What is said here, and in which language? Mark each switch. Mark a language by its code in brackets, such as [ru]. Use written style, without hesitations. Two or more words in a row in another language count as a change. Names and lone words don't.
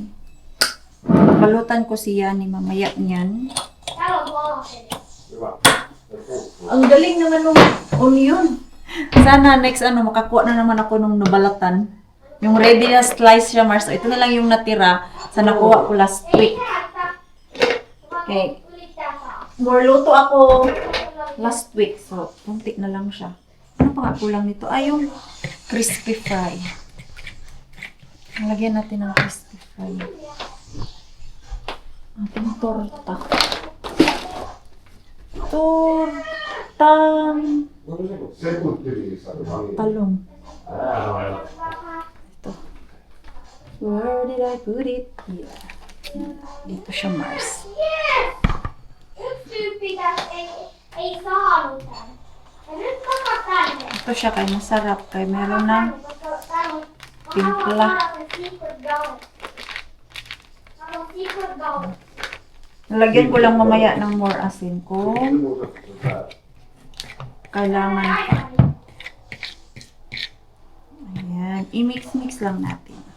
[tl] Balutan ko siya ni mamaya niyan. Ang galing naman nung onion. Sana next makakuha na naman ako nung nabalatan. Yung ready na slice siya, Mars. So, ito na lang yung natira sa nakuha ko [en] last week. [tl] Okay. More luto ako [en] last week. [tl] So, kunti na lang siya. Ano pa nga kulang nito? Ay, yung [en] crispy fry. [tl] Nalagyan natin ng [en] crispy fry. [tl] Ating torta. Tortang talong. Ito. [en] Where did I put it? Here. [tl] Dito siya, Mars. [fi] Yksi tyyppi tässä ei saanut tän. Ja nyt kaka tänne. [tl] Ito siya kay masarap. Kay meron ng timpla. Nalagyan ko lang mamaya ng more asin kung kailangan pa. Ayan. I-mix-mix lang natin.